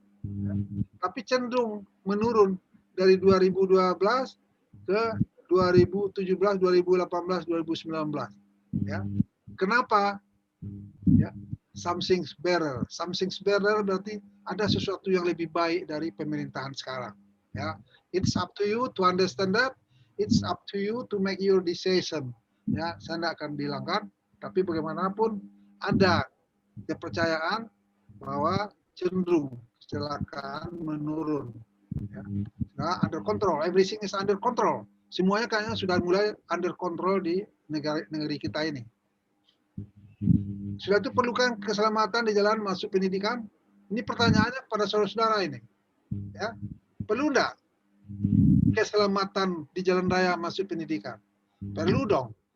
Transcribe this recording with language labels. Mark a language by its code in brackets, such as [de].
[id] Ya. Tapi cenderung menurun dari 2012 ke 2017, 2018, 2019. Ya. Kenapa? Ya. [en] Something's better. Something's better [id] berarti ada sesuatu yang lebih baik dari pemerintahan sekarang. Ya. [en] It's up to you to understand that. It's up to you to make your decision. [id] Ya, saya tidak akan bilangkan, tapi bagaimanapun ada kepercayaan bahwa cenderung kecelakaan menurun. Ya. [en] Nah, under control, everything is under control. [id] Semuanya kayaknya sudah mulai under control di negeri kita ini. Sudah itu perlukan keselamatan di jalan masuk pendidikan? Ini pertanyaannya pada saudara-saudara ini. Ya, perlu enggak keselamatan di jalan raya masuk pendidikan? Perlu dong.